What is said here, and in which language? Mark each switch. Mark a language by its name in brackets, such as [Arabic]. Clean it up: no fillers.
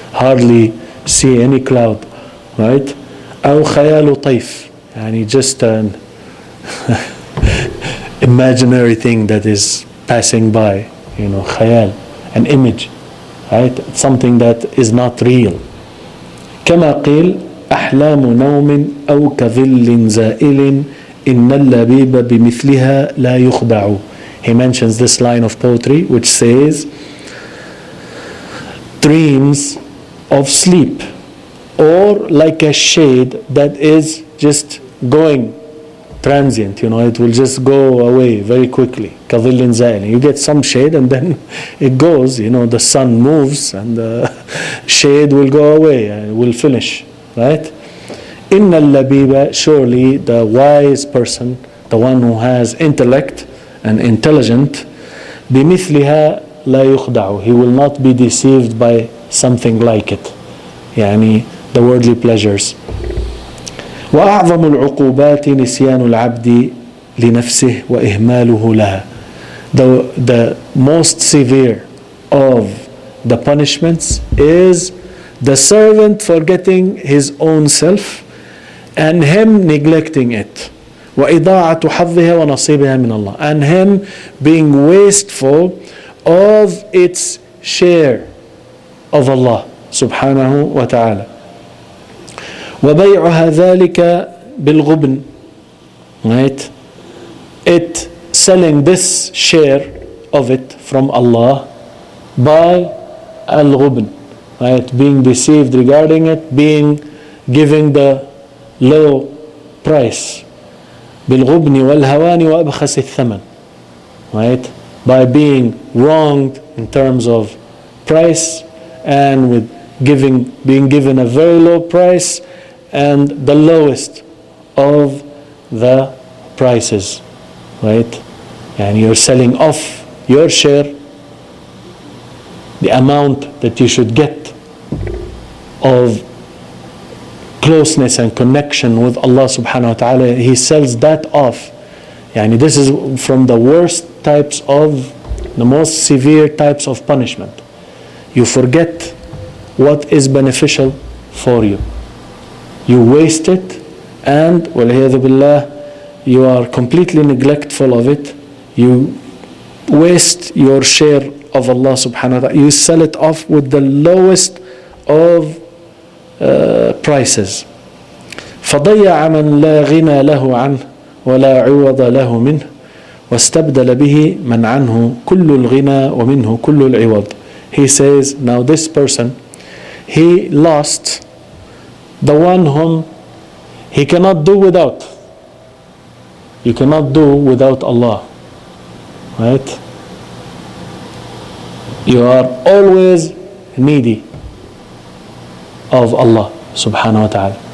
[English] Hardly see any cloud, right? [Arabic] أو خيال طيف, [English] and just an imaginary thing that is passing by, خيال, an image, right? Something that is not real. [Arabic] كما قيل أحلام نوم أو كظل زائل إن اللبيب بمثلها لا يخدع. [English] He mentions this line of poetry which says, dreams of sleep, or like a shade that is just going transient, it will just go away very quickly. [Arabic] كظل زائل. [English] You get some shade and then it goes, the sun moves and the shade will go away and it will finish, right? [Arabic] إن اللبيب, [English] surely the wise person, the one who has intellect and intelligent, [Arabic] بمثلها لا يخدع. [English] He will not be deceived by something like it, the worldly pleasures. [Arabic] وأعظم العقوبات نسيان العبد لنفسه وإهماله لها. [English] The most severe of the punishments is the servant forgetting his own self and him neglecting it. [Arabic] وَإِضَاعَةُ حَظِّهَا وَنَصِيبِهَا مِنَ اللَّهِ, [English] and him being wasteful of its share of Allah subhanahu wa ta'ala. [Arabic] وَبَيْعُهَا ذَلِكَ بِالْغُبْنِ, right? [English] It selling this share of it from Allah by al-ghubn, right? Being deceived regarding it, being giving the low price. [Arabic] بالغبن والهوان وأبخس الثمن, right? [English] By being wronged in terms of price and with being given a very low price and the lowest of the prices, right? And you're selling off your share, the amount that you should get of closeness and connection with Allah subhanahu wa ta'ala. He sells that off. Yani this is from the worst types of, the most severe types of punishment. You forget what is beneficial for you. You waste it, and [Arabic] وَالْعِيَاذُ بِاللَّهِ, [English] you are completely neglectful of it. You waste your share of Allah subhanahu wa ta'ala. You sell it off with the lowest of prices. [Arabic] فضيع من لا غنى له عنه ولا عوض له منه واستبدل به من عنه كل الغنى ومنه كل العوض. [English] He says, now this person, he lost the one whom he cannot do without. You cannot do without Allah, right? You are always needy of Allah subhanahu wa ta'ala.